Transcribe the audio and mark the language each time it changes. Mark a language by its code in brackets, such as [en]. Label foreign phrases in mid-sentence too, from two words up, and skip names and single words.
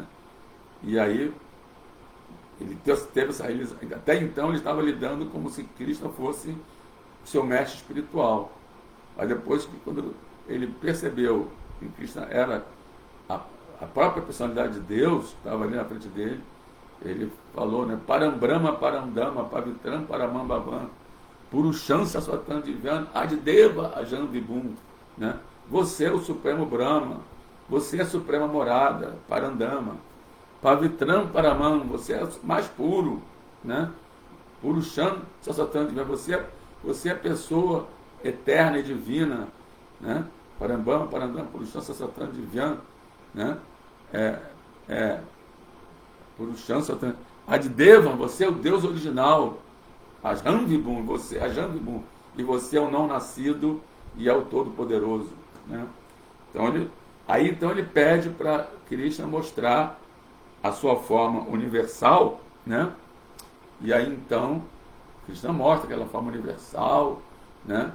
[pt] E aí ele teve essa realização. Até então ele estava lidando como se Krishna fosse o seu mestre espiritual. Mas depois, quando ele percebeu que Krishna era a própria personalidade de Deus, que estava ali na frente dele, ele falou, né? [sa] Parambrahma, Paramdama, Pavitram, Paramambavam, Purusham Saswatam Divyan, Adideva Ajan Vibhum, [pt] né? Você é o Supremo Brahma, você é a Suprema Morada, [sa] Parandama, Pavitram Paramam, [pt] você é o mais puro, né? [sa] Purusham Saswatam Divyan, [pt] você é a pessoa eterna e divina, né? [sa] Parambama, Parandama, Purusham Saswatam Divyan, né? Purusham Saswatam Adidevam, [pt] você é o Deus original, [sa] Ajan Vibhum, [pt] você é [sa] Ajan Vibhum, [pt] e você é o não nascido e é o todo-poderoso, né? Então ele pede para Krishna mostrar a sua forma universal, né? E aí então Krishna mostra aquela forma universal, né?